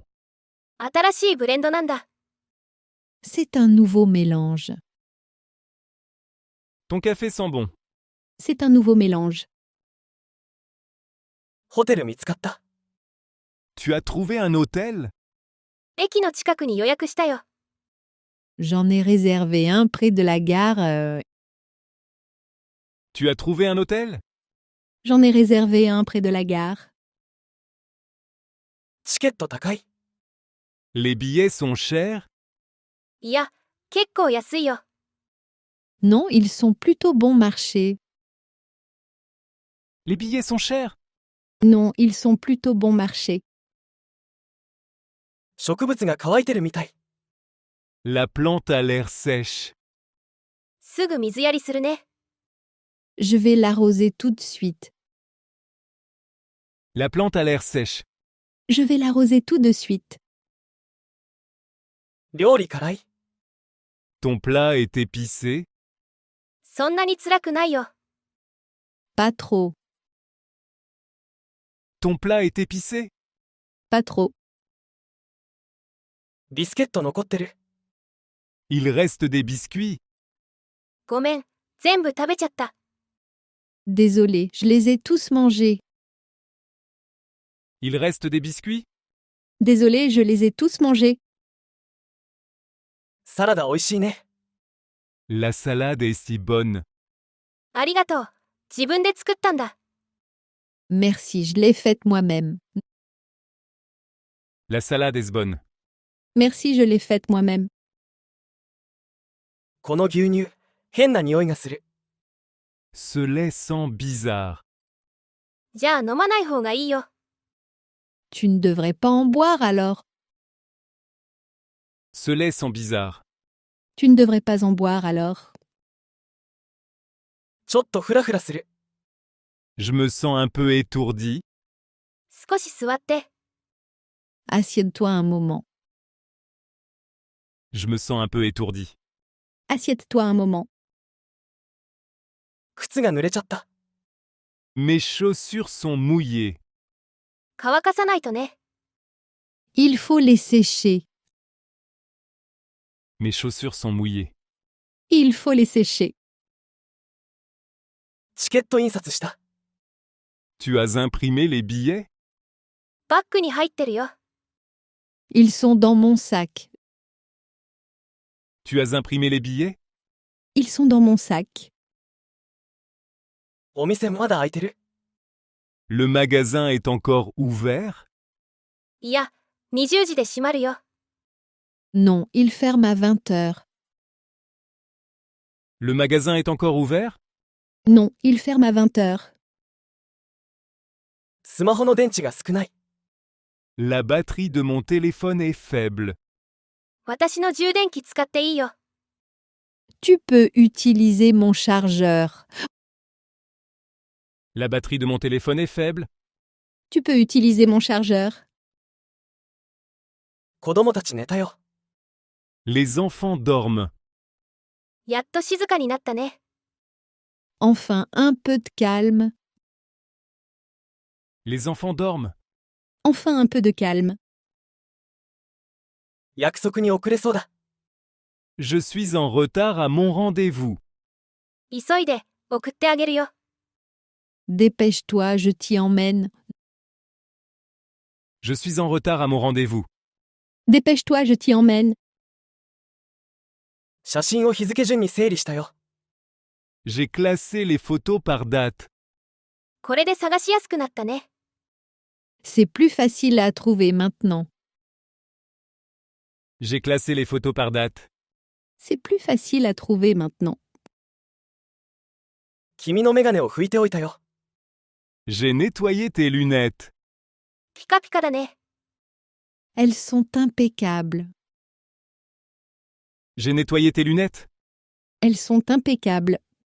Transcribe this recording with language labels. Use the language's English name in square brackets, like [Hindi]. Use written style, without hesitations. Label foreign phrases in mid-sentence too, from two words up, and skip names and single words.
[Japanese] 新しいブレンドなんだ。 [French] C'est un nouveau mélange. Ton café sent bon. C'est un nouveau mélange. [Japanese] ホテル見つかった？ [French] Tu as trouvé un hôtel? [Japanese] 駅の近くに予約したよ。 [French] J'en ai réservé un près de la gare. Tu as trouvé un hôtel? J'en ai réservé un près de la gare. [Japanese] チケット高い？ [French] Les billets sont chers? [Japanese] いや、結構安いよ。 [French] Non, ils sont plutôt bon marché. Les billets sont chers? Non, ils sont plutôt bon marché. [Japanese] 植物が乾いてるみたい。 [French] La plante a l'air sèche. [Japanese] すぐ水やりするね。 [French] Je vais l'arroser tout de suite. La plante a l'air sèche. Je vais l'arroser tout de suite. [Japanese] 料理辛い？ [French] Ton plat est épicé? [Japanese] そんなに辛くないよ。 [French] Pas trop. Ton plat est épicé? Pas trop. [Japanese] ビスケット残ってる？ [French] Il reste des biscuits? [Japanese] ごめん、全部食べちゃった。 [French] Désolé, je les ai tous mangés. Il reste des biscuits? Désolé, je les ai tous mangés. [Japanese] サラダ美味しいね。 [French] La salade est si bonne. [Japanese] ありがとう。自分で作ったんだ。 [French] Merci, je l'ai faite moi-même. La salade est bonne. Merci, je l'ai faite moi-même. [Japanese] この牛乳、変な匂いがする。 [French] Ce lait sent bizarre. [Japanese] じゃあ飲まない方がいいよ。 [French] Tu ne devrais pas en boire alors. Ce lait sent bizarre. Tu ne devrais pas en boire alors. [Japanese] ちょっとフラフラする。 [French] Je me sens un peu étourdi. [Japanese] 少し座って。 [French] Assieds-toi un moment. Je me sens un peu étourdi. Assieds-toi un moment. [Japanese] 靴が濡れちゃった。 [French] Mes chaussures sont mouillées. [Japanese] 乾かさないとね。 [French] Il faut les sécher. Mes chaussures sont mouillées. Il faut les sécher. [Japanese] チケット印刷した？ [French] Tu as imprimé les billets? [Japanese] バッグに入ってるよ。 [French] Ils sont dans mon sac. Tu as imprimé les billets? Ils sont dans mon sac. [Japanese] お店まだ開いてる？ [French] Le magasin est encore ouvert? [Japanese] いや、20時で閉まるよ。 [French] Non, il ferme à 20 heures. Le magasin est encore ouvert? Non, il ferme à 20 heures. [Japanese] スマホの電池が少ない。 [French] La batterie de mon téléphone est faible. [Japanese] 私の充電器使っていいよ。 [French] Tu peux utiliser mon chargeur. La batterie de mon téléphone est faible. Tu peux utiliser mon chargeur. [Japanese] 子供たち寝たよ。 [French] Les enfants dorment. [Japanese] やっと静かになったね。 [French] Enfin, un peu de calme. Les enfants dorment. Enfin, un peu de calme. [Japanese] 約束に遅れそうだ。 [French] Je suis en retard à mon rendez-vous. [Japanese] 急いで、送ってあげるよ。 [French] Dépêche-toi, je t'y emmène. Je suis en retard à mon rendez-vous. Dépêche-toi, je t'y emmène. [Japanese] 写真を日付順に整理したよ。 [French] J'ai classé les photos par date. [Japanese] これで探しやすくなったね。 [French] C'est plus facile à trouver maintenant. J'ai classé les photos par date. C'est plus facile à trouver maintenant. [Japanese] 君のメガネを拭いておいたよ。 [French] J'ai nettoyé tes lunettes. [Japanese] ピカピカだね。 [French] Elles sont impeccables. J'ai nettoyé tes lunettes. Elles sont impeccables.